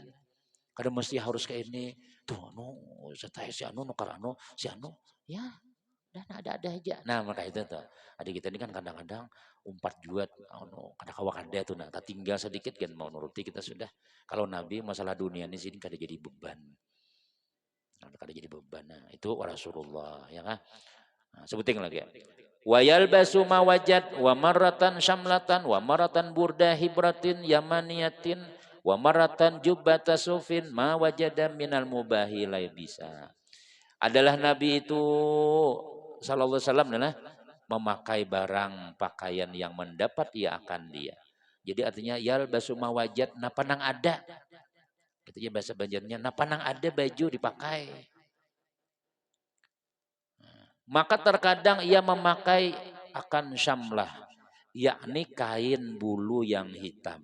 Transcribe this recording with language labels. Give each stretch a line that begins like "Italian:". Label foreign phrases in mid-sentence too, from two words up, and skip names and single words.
Banjar: Kada mesti harus kayak ini. Tuh anu sataya si anu nukar anu si anu ya dan ada aja. Nah, maka itu tuh. Adik kita ini kan kadang-kadang umpat juga anu kada kawa kada tuh nah tinggal sedikit kan mau nuruti kita sudah. Kalau Nabi masalah dunia ini sini kada jadi beban. Nah, kada jadi beban. Nah, itu Rasulullah ya kan. Nah, sebutin lagi ya.
Arabic: ويلبس ما وجد ومرة شملة ومرة بردة حبرة يمانية ومرة جبة صوف ما وجد من المباح لبس.
Banjar: Adalah Nabi itu
Arabic: صلى الله عليه وسلم
Banjar: adalah memakai barang pakaian yang mendapat ia akan dia. Jadi artinya
Arabic: يلبس ما وجد
Banjar: na panang ada. Katanya bahasa Banjarnya na panang ada baju dipakai. Maka terkadang ia memakai akan syamlah, yakni kain bulu yang hitam.